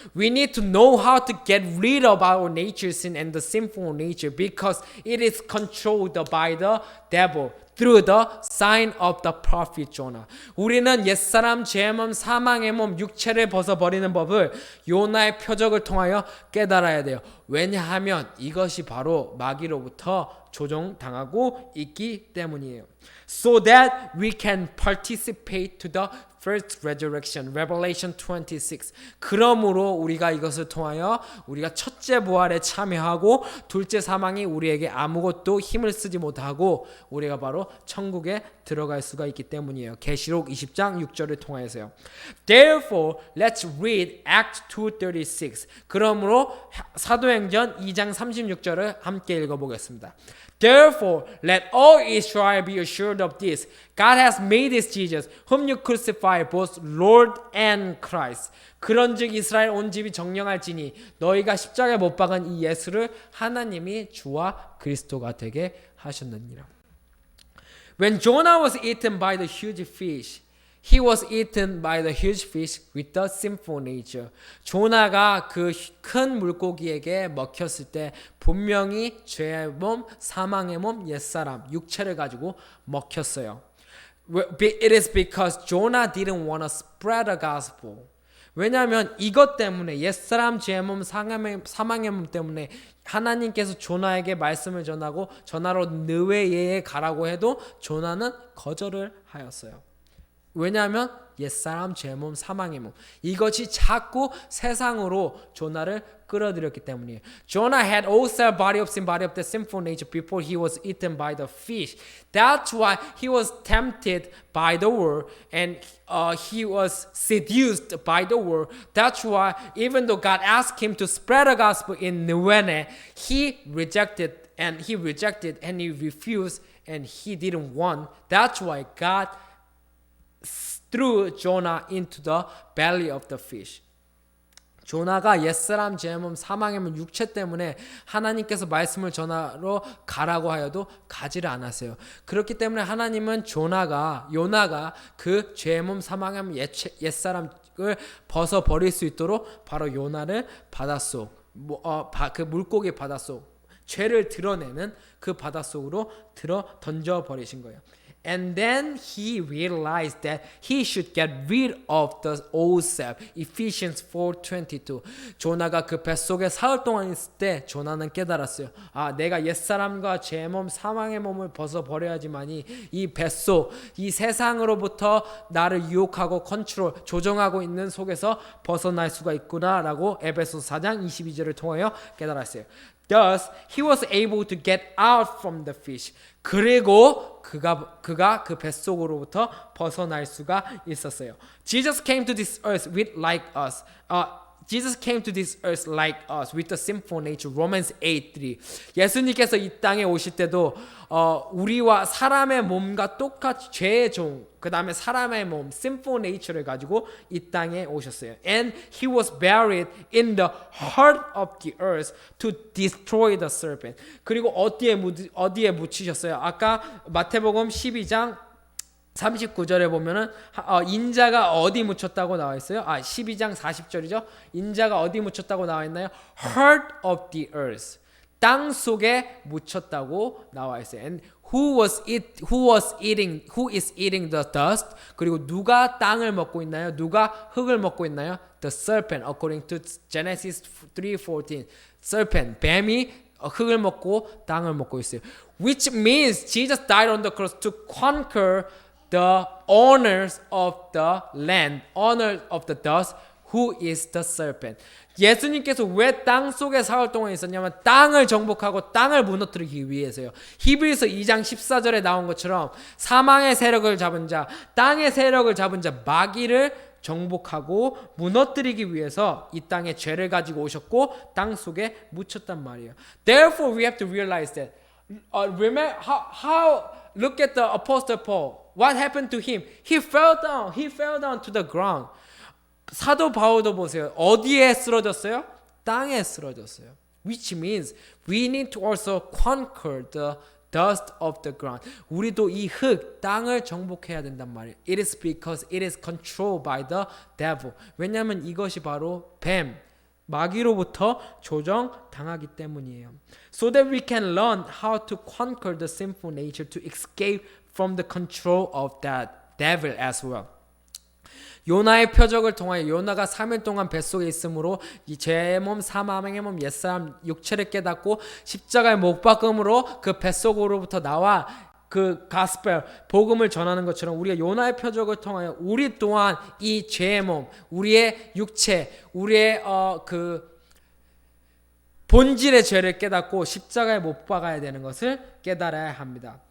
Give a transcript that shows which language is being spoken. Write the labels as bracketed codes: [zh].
[en] We need to know how to get rid of our nature sin and the sinful nature because it is controlled by the devil. Through the sign of the prophet Jonah. [ko] 우리는 옛사람, 죄의 몸, 사망의 몸, 육체를 벗어버리는 법을 요나의 표적을 통하여 깨달아야 돼요. 왜냐하면 이것이 바로 마귀로부터 조종당하고 있기 때문이에요. [en] So that we can participate to the first resurrection, Revelation 26. [ko] 그러므로 우리가 이것을 통하여 우리가 첫째 부활에 참여하고 둘째 사망이 우리에게 아무것도 힘을 쓰지 못하고 우리가 바로 천국에 들어갈 수가 있기 때문이에요. 계시록 20장 6절을 통하여서요. [en] Therefore, let's read Acts 2:36. [ko] 그러므로 사도행전 2장 36절을 함께 읽어보겠습니다. [en] Therefore, let all Israel be assured of this. God has made this Jesus, whom you crucify, both Lord and Christ. [ko] 그런즉 이스라엘 온 집이 정령할지니 너희가 십자가에 못 박은 이 예수를 하나님이 주와 그리스도가 되게 하셨느니라. [en] When Jonah was eaten by the huge fish, he was eaten by the huge fish with the sinful nature. [ko] 조나가 그 큰 물고기에게 먹혔을 때 분명히 죄의 몸, 사망의 몸, 옛사람, 육체를 가지고 먹혔어요. [en] It is because Jonah didn't want to spread the gospel. [ko] 왜냐하면 이것 때문에 옛사람, 죄의 몸, 사망의 몸 때문에 하나님께서 조나에게 말씀을 전하고 전하러 느웨이에 가라고 해도 조나는 거절을 하였어요. 왜냐하면 옛사람, 죄몸, 사망의 몸 이것이 자꾸 세상으로 조나를 끌어들였기 때문이에요. [en] Jonah had also body of sin, body of the sinful nature before he was eaten by the fish. That's why he was tempted by the world and he was seduced by the world. That's why even though God asked him to spread the gospel in Nineveh, he rejected and he refused and he didn't want. That's why God threw Jonah into the belly of the fish. [ko] 조나가 옛사람, 죄몸, 사망의 몸, 육체 때문에 하나님께서 말씀을 전하러 가라고 하여도 가지를 않았어요. 그렇기 때문에 하나님은 요나가 그 죄몸, 사망의 몸, 옛사람을 벗어버릴 수 있도록 바로 요나를 바닷속, 그 물고기 바닷속, 죄를 드러내는 그 바닷속으로 던져버리신 거예요. [en] And then he realized that he should get rid of the old self. Ephesians 4:22. [ko] 조나가 그 뱃속에 사흘 동안 있을 때 조나는 깨달았어요. 내가 옛사람과 죄 몸, 사망의 몸을 벗어버려야지만이 이 뱃속, 이 세상으로부터 나를 유혹하고 컨트롤, 조정하고 있는 속에서 벗어날 수가 있구나라고 에베소서 4장 22절을 통하여 깨달았어요. [en] Thus, he was able to get out from the fish. [ko] 그리고 그가 그 뱃속으로부터 벗어날 수가 있었어요. [en] Jesus came to this earth with like us. Jesus came to this earth like us with the sinful nature. Romans 8:3. [ko] 예수님께서 이 땅에 오실 때도 우리와 사람의 몸과 똑같이 죄의 종, 그 다음에 사람의 몸, [en] sinful nature [ko] 를 가지고 이 땅에 오셨어요. [en] And he was buried in the heart of the earth to destroy the serpent. [ko] 그리고 어디에 묻히셨어요? 아까 마태복음 12장 39절에 보면은 인자가 어디 묻혔다고 나와 있어요? 12장 40절이죠. 인자가 어디 묻혔다고 나와 있나요? [en] Heart of the earth. [ko] 땅 속에 묻혔다고 나와 있어요. [en] And who is eating the dust? [ko] 그리고 누가 땅을 먹고 있나요? 누가 흙을 먹고 있나요? [en] The serpent, according to Genesis 3:14. [ko] serpent, 뱀이 흙을 먹고 땅을 먹고 있어요. [en] Which means Jesus died on the cross to conquer the owners of the land, owners of the dust, who is the serpent. [ko] 예수님께서 왜 땅 속에 사흘 동안 있었냐면 땅을 정복하고 땅을 무너뜨리기 위해서요. 히브리서 2장 14절에 나온 것처럼 사망의 세력을 잡은 자, 땅의 세력을 잡은 자 마귀를 정복하고 무너뜨리기 위해서 이 땅에 죄를 가지고 오셨고 땅 속에 묻혔단 말이에요. [en] Therefore we have to realize that remember how look at the apostle Paul. What happened to him? He fell down to the ground. [ko] 사도 바울도 보세요. 어디에 쓰러졌어요? 땅에 쓰러졌어요. [en] Which means we need to also conquer the dust of the ground. [ko] 우리도 이 흙, 땅을 정복해야 된단 말이에요. [en] It is because it is controlled by the devil. [ko] 왜냐하면 이것이 바로 뱀, 마귀로부터 조정당하기 때문이에요. [en] So that we can learn how to conquer the sinful nature to escape from the control of that devil as well. [ko] 요나의 표적을 통하여 요나가 3일 동안 뱃속에 있으므로 이 죄의 몸, 사망의 몸, 옛사람 육체를 깨닫고 십자가에 못 박음으로 그 뱃속으로부터 나와 그 가스펠 복음을 전하는 것처럼 우리가 요나의 표적을 통하여 우리 또한 이 죄의 몸, 우리의 육체, 우리의 그 본질의 죄를 깨닫고 십자가에 못 박아야 되는 것을 깨달아야 합니다.